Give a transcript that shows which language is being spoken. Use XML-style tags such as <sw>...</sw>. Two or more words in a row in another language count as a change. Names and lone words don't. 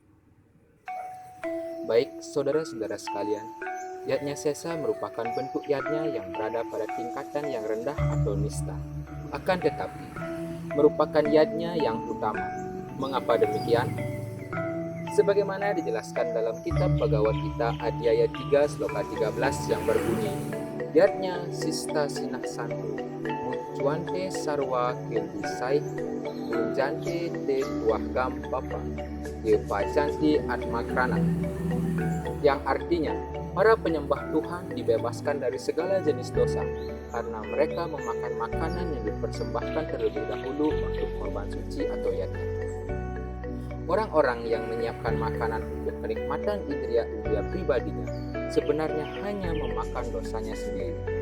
<id>Baik, saudara-saudara sekalian, Yatnya Sesa merupakan bentuk yatnya yang berada pada tingkatan yang rendah atau nista. Akan tetapi, merupakan yatnya yang utama. Mengapa demikian? Sebagaimana dijelaskan dalam kitab Bhagavad Gita Adhyaya 3 Sloka 13 yang berbunyi,</id> <sa>यज्ञशिष्टाशिनः सन्तो मुच्यन्ते सर्वकिल्बिषैः भुञ्जते ते त्वघं पापा ये पचन्त्यात्मकारणात्.</sa> <id>Yang artinya, para penyembah Tuhan dibebaskan dari segala jenis dosa karena mereka memakan makanan yang dipersembahkan terlebih dahulu untuk korban suci atau yatnya. Orang-orang yang menyiapkan makanan untuk kenikmatan indria-indria pribadinya sebenarnya hanya memakan dosanya sendiri.</id>